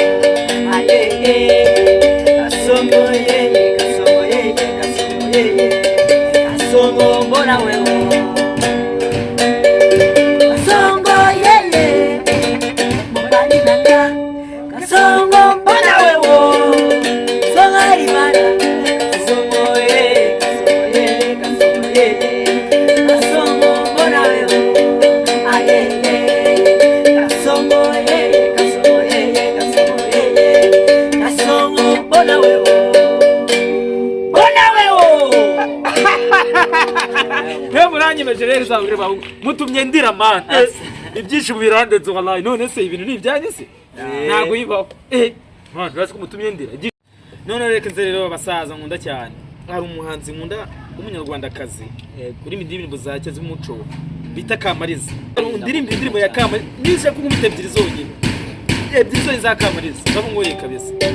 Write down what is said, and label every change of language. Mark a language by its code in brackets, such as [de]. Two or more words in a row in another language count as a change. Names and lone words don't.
[sw] kasongo yeye kasongo mbona wewo kasongo yeye mbali nanga kasongo mbona wewo songari bana kasongo yeye kasongo mbona wewo kasongo yeye kasongo mbona wewo [rw] muranyemeje rero zabure bahungu mutumye ndira man ibyishimo birandenze wallahi none se ibintu ni ibyanyu se ntago yibaho man basi ko mutumye ndira none reka nze rero abasaza nkunda cyane hari umuhanzi nkunda w'umunyarwandakazi kuri indirimbo za cyazi umuco bita Kamariza indirimbo ya Kamariza nishe ko nk'umute ebyiri zonyine ebyiri zonyine za Kamariza babungoye kabisa